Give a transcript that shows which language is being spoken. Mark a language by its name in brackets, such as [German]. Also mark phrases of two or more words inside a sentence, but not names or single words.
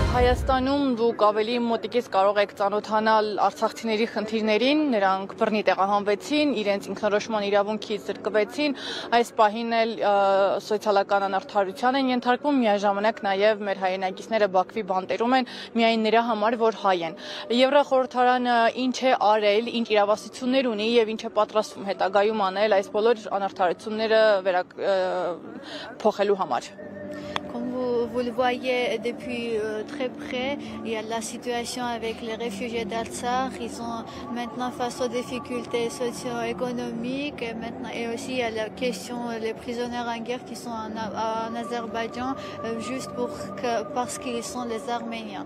[Armenian] Հայաստանում դուք ավելի մոտիկից կարող եք ծանոթանալ արցախցիների խնդիրներին, նրանք բռնի տեղահանվեցին, իրենց ինքնորոշման իրավունքից զրկվեցին, այս պահին էլ սոցիալական անարդարության են ենթարկվում, միաժամանակ նաև մեր հայրենակիցները Բաքվի բանտերում են միայն նրա համար, որ հայ են։ Եվրախորհրդարանը ինչ է արել, ինչ իրավասություններ ունի եւ ինչ է պատրաստվում հետագայում անել այս բոլոր անարդարությունները փոխելու համար։ [French] Comme vous le voyez depuis très près, il y a la situation avec les réfugiés d'Artsakh. Ils sont maintenant face aux difficultés socio-économiques et aussi il y a la question des prisonniers en guerre qui sont en Azerbaïdjan juste parce qu'ils sont les Arméniens.